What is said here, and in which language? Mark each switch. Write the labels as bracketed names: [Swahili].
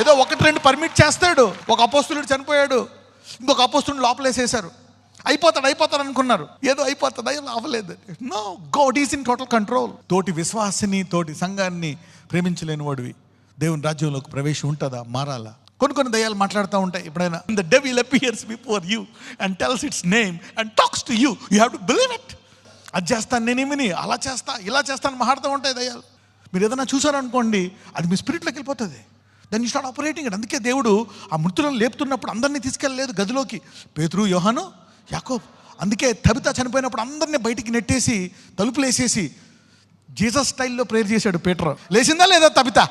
[Telugu] ఏదో 1-2 పర్మిట్ చేస్తాడు. ఒక అపోస్తులుడు చనిపోయాడు, ఇంకొక అపోస్తులుడు లోపలేసేశారు, అయిపోతాడు అనుకున్నారు, ఏదో అయిపోతుంది, అవ్వలేదు. [English] No, God is in total control. [Telugu] తోటి విశ్వాసిని, తోటి సంఘాన్ని ప్రేమించలేని వాడివి దేవుని రాజ్యంలోకి ప్రవేశం ఉంటుందా? మారాలా? కొన్ని దయ్యాలు మాట్లాడుతూ ఉంటాయి. ఎప్పుడైనా [English] the devil appears before you and tells its name and talks to you, you have to believe it. [Telugu] అది చేస్తాను నేనేమిని, అలా చేస్తా, ఇలా చేస్తాను మాట్లాడుతూ ఉంటాయి దయ్యాలు. మీరు ఏదైనా చూసారనుకోండి, అది మీ స్పిరిట్లోకి వెళ్ళిపోతుంది. [English] Then you start operating it. [Telugu] అందుకే దేవుడు ఆ మృతులను లేపుతున్నప్పుడు అందరినీ తీసుకెళ్ళలేదు గదిలోకి. పేతురు, యోహాను, యాకోబు. అందుకే తబిత చనిపోయినప్పుడు అందరినీ బయటికి నెట్టేసి తలుపులు వేసేసి జీసస్ స్టైల్లో ప్రేయర్ చేశాడు పీటర్. లేచిందా లేదా తబిత?